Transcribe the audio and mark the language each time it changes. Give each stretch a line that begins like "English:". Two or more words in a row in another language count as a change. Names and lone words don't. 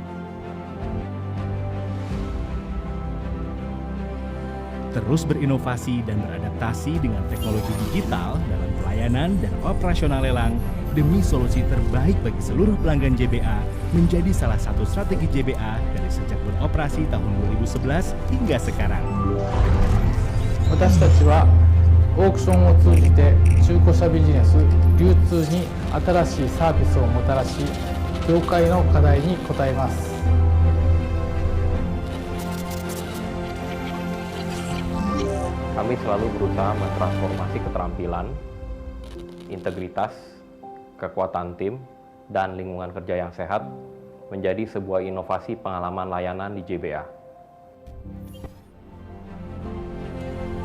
Indonesian: Terus berinovasi dan beradaptasi dengan teknologi digital dalam pelayanan dan operasional lelang demi solusi terbaik bagi seluruh pelanggan JBA menjadi salah satu strategi JBA dari sejak beroperasi tahun 2011 hingga sekarang.
Japanese: 私たちはオークションを通じて中古車ビジネス流通に新しいサービスをもたらし業界の課題に応えます。
Indonesian: Kami selalu berusaha mentransformasi keterampilan, integritas, kekuatan tim, dan lingkungan kerja yang sehat menjadi sebuah inovasi pengalaman layanan di JBA.